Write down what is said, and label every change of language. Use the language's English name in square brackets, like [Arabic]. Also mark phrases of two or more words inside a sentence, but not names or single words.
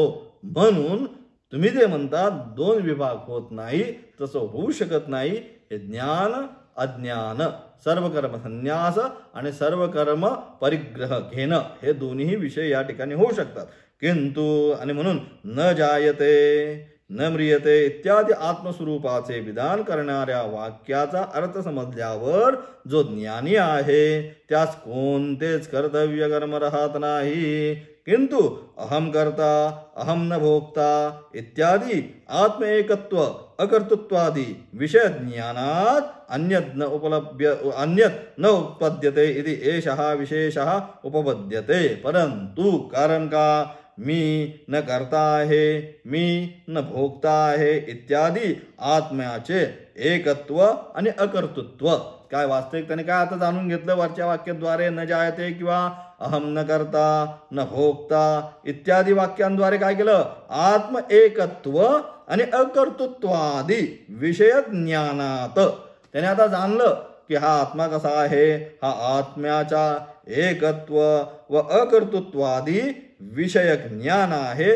[Marathi] म्हणून तुम्ही जे म्हणतात दोन विभाग होत नाही, तसं होऊ शकत नाही. हे ज्ञान अज्ञान, सर्व कर्म संन्यास आणि सर्व कर्म परिग्रह घेणं, हे दोन्ही विषय या ठिकाणी होऊ शकतात. किंतु आणि म्हणून [Sanskrit] न जायते न म्रियते [Marathi] इत्यादी आत्मस्वरूपाचे विधान करणाऱ्या वाक्याचा अर्थ समजल्यावर जो ज्ञानी आहे त्यास कोणतेच कर्तव्य कर्म राहत नाही. [Sanskrit] किंतु अहम कर्ता अहम न भोक्ता इत्यादी आत्म एकत्व अकर्तृत्वादी विषय ज्ञानात अन्यत् न उपपद्यते इति एषः विशेषः उपपद्यते. [Marathi] परंतु कारण का मी न करता आहे, मी न भोगता आहे इत्यादी आत्म्याचे एकत्व आणि अकर्तृत्व काय वास्तविकतेने काय आता जाणून घेतलं वरच्या वाक्याद्वारे. [Sanskrit] न जायते [Marathi] किंवा [Sanskrit] अहम न करता न भोगता [Marathi] इत्यादी वाक्यांद्वारे काय केलं, आत्म एकत्व आणि अकर्तृत्वादी विषय ज्ञानात त्याने आता जाणलं की हा आत्मा कसा आहे, हा आत्म्याचा एकत्व व अकर्तृत्वादी विषयक ज्ञान आहे.